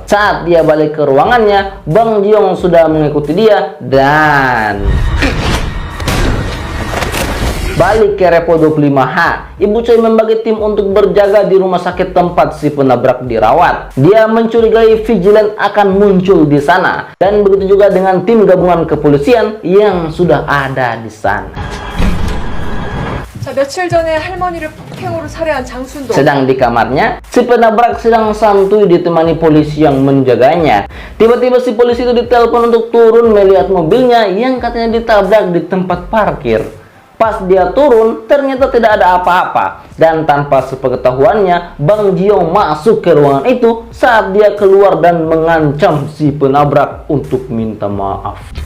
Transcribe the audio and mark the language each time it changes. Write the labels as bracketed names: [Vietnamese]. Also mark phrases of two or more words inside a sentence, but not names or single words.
[Indonesian] Saat dia balik ke ruangannya, Bang Ji-yong sudah mengikuti dia dan balik ke Repo 25H. Ibu Choi membagi tim untuk berjaga di rumah sakit tempat si penabrak dirawat. Dia mencurigai vigilant akan muncul di sana, dan begitu juga dengan tim gabungan kepolisian yang sudah ada di sana. [Korean] 자, 며칠 전에 할머니를 폭행으로 살해한 장순도. [Indonesian] Sedang di kamarnya, si penabrak sedang santuy ditemani polisi yang menjaganya. Tiba-tiba si polisi itu ditelepon untuk turun melihat mobilnya yang katanya ditabrak di tempat parkir. Pas dia turun, ternyata tidak ada apa-apa. Dan tanpa sepengetahuannya, Bang Ji-yong masuk ke ruangan itu saat dia keluar dan mengancam si penabrak untuk minta maaf.